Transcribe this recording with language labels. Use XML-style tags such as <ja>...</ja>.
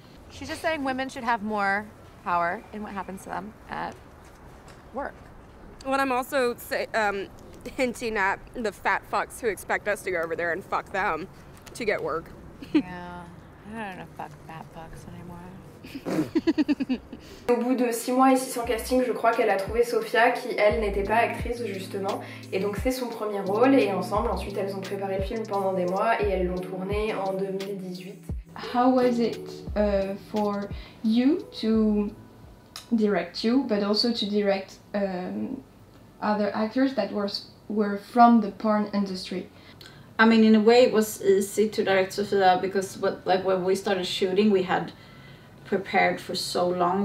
<en>She's just saying women should have more power in what happens to them at work. Well, I'm also hinting at the fat fucks who expect us to go over there and fuck them to get work. Yeah, I don't know fuck fat fucks anymore.</en> <fr>Au bout de 6 mois et 600 castings, je crois qu'elle a trouvé Sofia qui, elle, n'était pas actrice justement. Et donc c'est son premier rôle, et ensemble, ensuite, elles ont préparé le film pendant des mois et elles l'ont tourné en 2018.</fr> <en>How was it for you to direct you, but also to direct other actors that were from the porn industry? I mean, in a way it was easy to direct Sofia, because when we started shooting, we had prepared for so long.</en>